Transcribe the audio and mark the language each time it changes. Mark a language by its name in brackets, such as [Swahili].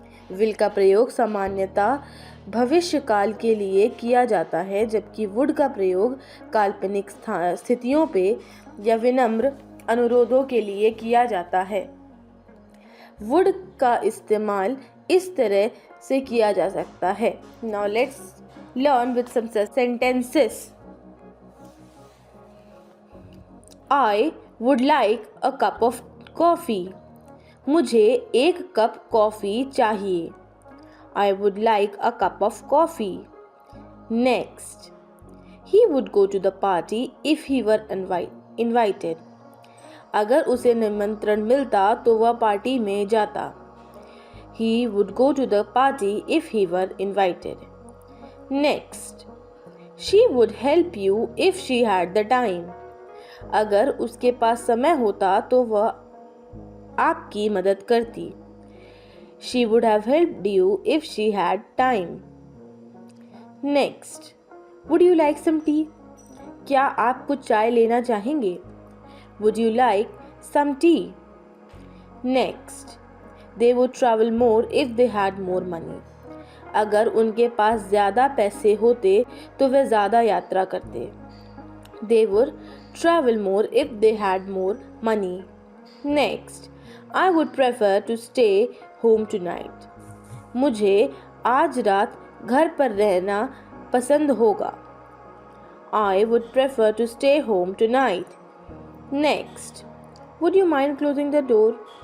[Hindi] Will का प्रयोग सामान्यतः भविष्य काल के लिए किया जाता है, जबकि वुड का प्रयोग काल्पनिक स्थितियों पे या विनम्र अनुरोधों के लिए किया जाता है. वुड का इस्तेमाल इस तरह से किया जा सकता है. [English] Now let's learn with some sentences. I would like a cup of coffee. [Hindi] मुझे एक कप कॉफ़ी चाहिए. [English] I would like a cup of coffee. Next, he would go to the party if he were invited. [Hindi] अगर उसे निमंत्रण मिलता तो वह party में जाता. [English] He would go to the party if he were invited. Next, she would help you if she had the time. [Hindi] अगर उसके पास समय होता तो वह आपकी मदद करती. [English] She would have helped you if she had time. Next, would you like some tea? [Hindi] क्या आप कुछ चाय लेना चाहेंगे? [English] Would you like some tea? Next, they would travel more if they had more money. [Hindi] अगर उनके पास ज़्यादा पैसे होते तो वे ज़्यादा यात्रा करते. [English] They would travel more if they had more money. Next, I would prefer to stay home tonight. [Hindi] मुझे आज रात घर पर रहना पसंद होगा. [English] I would prefer to stay home tonight. Next, would you mind closing the door?